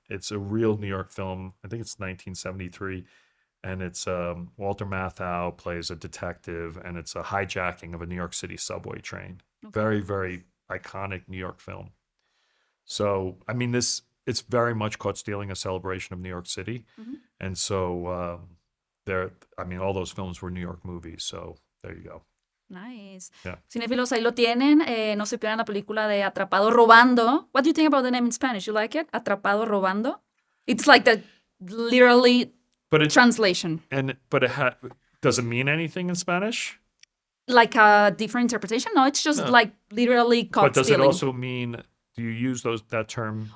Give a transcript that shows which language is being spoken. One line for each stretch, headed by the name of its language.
English: It's a real New York film. I think it's 1973. And it's Walter Matthau plays a detective, and it's a hijacking of a New York City subway train. Okay. Very, very iconic New York film. So, I mean, it's very much Caught Stealing, a celebration of New York City. And so, all those films were New York movies. So, there you go. Nice. Yeah.
Spanish: Cinéfilos, ahí lo tienen. No se pierdan la película de Atrapado Robando.
English: What do you think about the name in Spanish? You like it? Atrapado Robando? It's like the literally translation. Does it mean anything in Spanish? Like a different interpretation? No, it's just like literally caught But does stealing. it also mean Do you use that term?